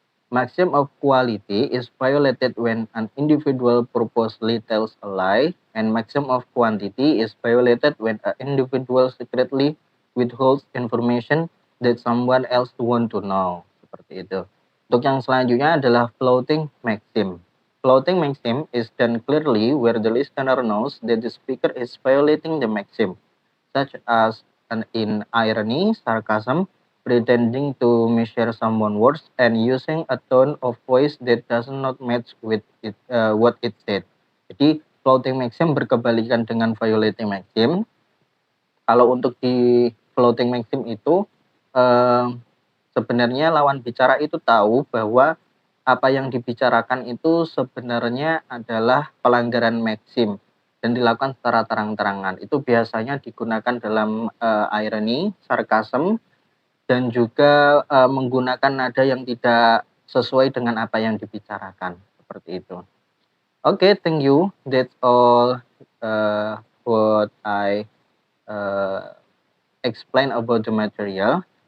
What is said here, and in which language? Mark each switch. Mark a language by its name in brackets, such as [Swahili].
[English] Maxim of quality is violated when an individual purposely tells a lie, and maxim of quantity is violated when an individual secretly withholds information that someone else want to know. [Indonesian] Seperti itu. Untuk yang selanjutnya adalah floating maxim. [English] Floating maxim is done clearly where the listener knows that the speaker is violating the maxim, such as in irony, sarcasm, pretending to measure someone's words, and using a tone of voice that does not match with what it said. [Indonesian] Jadi, floating maxim berkebalikan dengan violating maxim. Kalau untuk di floating maxim itu, sebenarnya lawan bicara itu tahu bahwa apa yang dibicarakan itu sebenarnya adalah pelanggaran maxim dan dilakukan secara terang-terangan. Itu biasanya digunakan dalam irony, sarcasm, dan juga menggunakan nada yang tidak sesuai dengan apa yang dibicarakan, seperti itu. [English] Okay, thank you. That's all what I explain about the material.